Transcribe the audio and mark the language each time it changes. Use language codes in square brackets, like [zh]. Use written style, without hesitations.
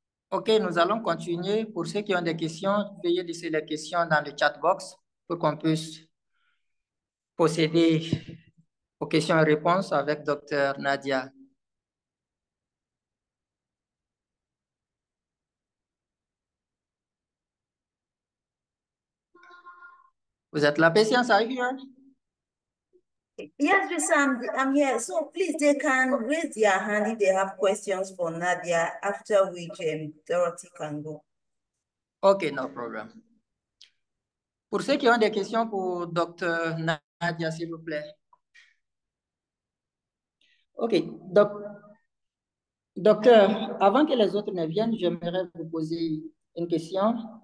[fr] OK, nous allons continuer. Pour ceux qui ont des questions, veuillez laisser les questions dans le chat box pour qu'on puisse procéder aux questions et réponses avec Dr. Nadia. Vous êtes là, Patience, [en] are you here? Yes, yes, I'm here. So please, they can raise their hand if they have questions for Nadia, after which Dorothy can go. OK, no problem. [fr] Pour ceux qui ont des questions pour Dr. Nadia, s'il vous plaît. OK, docteur, avant que les autres ne viennent, j'aimerais vous poser une question.